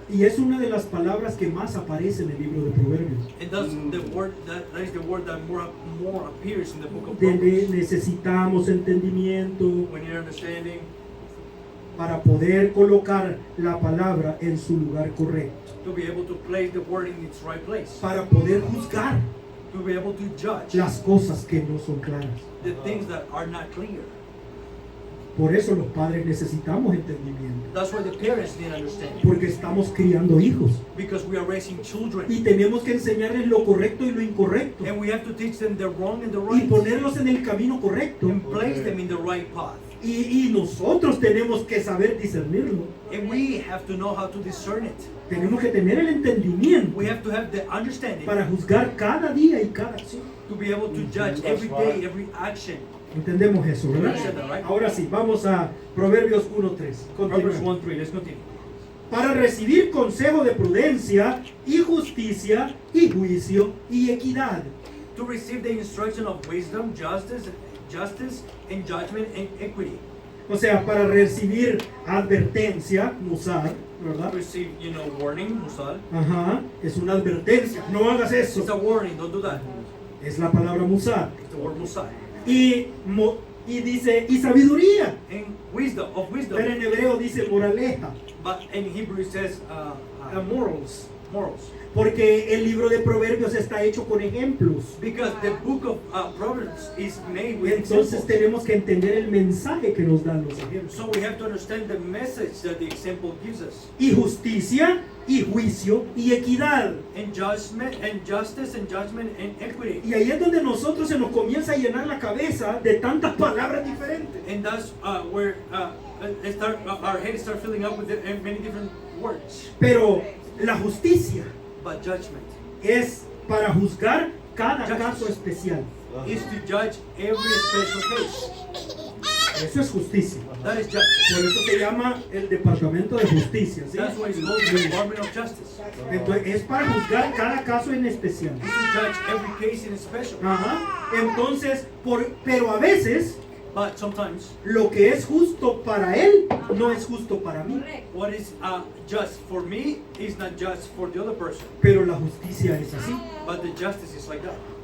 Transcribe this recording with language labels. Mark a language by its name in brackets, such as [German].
[Spanish] Y es una de las palabras que más aparece en el libro de Proverbios. [English] And that's the word that is the word that more appears in the book of [Spanish] De [English] Proverbs. [Spanish] necesitamos entendimiento [English] We need understanding [Spanish] para poder colocar la palabra en su lugar correcto, [English] to be able to place the word in its right place. [Spanish] para poder juzgar [English] To be able to judge [Spanish] las cosas que no son claras. [English] the things that are not clear. [Spanish] Por eso los padres necesitamos entendimiento, [English] That's why the parents need understanding. [Spanish] porque estamos criando hijos [English] Because we are raising children. [Spanish] y tenemos que enseñarles lo correcto y lo incorrecto [English] And we have to teach them the wrong and the [Spanish] y [English] right. [Spanish] ponerlos en el camino correcto. [English] And place them in the right path. [Spanish] Y nosotros tenemos que saber discernirlo. [English] And we have to know how to discern it. [Spanish] Tenemos que tener el entendimiento [English] We have to have the understanding [Spanish] para juzgar cada día y cada acción. [English] to be able to judge every day, every action. [Spanish] Entendemos eso, ¿verdad? Ahora sí, vamos a Proverbios 1:3. [English] Proverbs [Spanish] Continuamos. [English] 1:3. Let's continue. [Spanish] Para recibir consejo de prudencia y justicia y juicio y equidad. [English] To receive the instruction of wisdom, justice, and judgment and equity. [Spanish] O sea, para recibir advertencia, musar, [English] To [Spanish] ¿verdad? [English] receive, warning, musal. [Spanish] Ajá, es una advertencia. No hagas [English] It's a [Spanish] eso. [English] warning. Don't do that. [Spanish] Es la palabra musar. [English] It's the word musal. [Spanish] Y dice, y sabiduría. [English] And wisdom, of wisdom. [Spanish] Pero en hebreo dice moraleja, [English] But in Hebrew it says morals. morals. [Spanish] Porque el libro de Proverbios está hecho con ejemplos. [English] Because the book of Proverbs is made with [Spanish] Entonces [English] examples. [Spanish] tenemos que entender el mensaje que nos dan los ejemplos. [English] So we have to understand the message that the example gives us. [Spanish] Y justicia, y juicio, y equidad. [English] And judgment, and justice, and judgment, and equity. [Spanish] Y ahí es donde nosotros se nos comienza a llenar la cabeza de tantas palabras diferentes. [English] And that's where our heads start filling up with many different words. [Spanish] Pero la justicia [English] But judgment [Spanish] es para juzgar cada caso especial. [English] is to judge every special case. [Spanish] Eso es justicia. [English] That is justice. [Spanish] Por eso se llama el Departamento de Justicia. ¿sí? [English] That's why it's called the Department of Justice. [Spanish] Entonces, es para juzgar cada caso en especial. [English] It's to judge every case in special. [Spanish] Ajá. Entonces, pero a veces [English] But sometimes [Spanish] lo que es justo para él no es justo para mí. [English] Correct. what is just for me is not just for the other person. [Spanish] Pero la justicia es así, [English] But the justice is like that.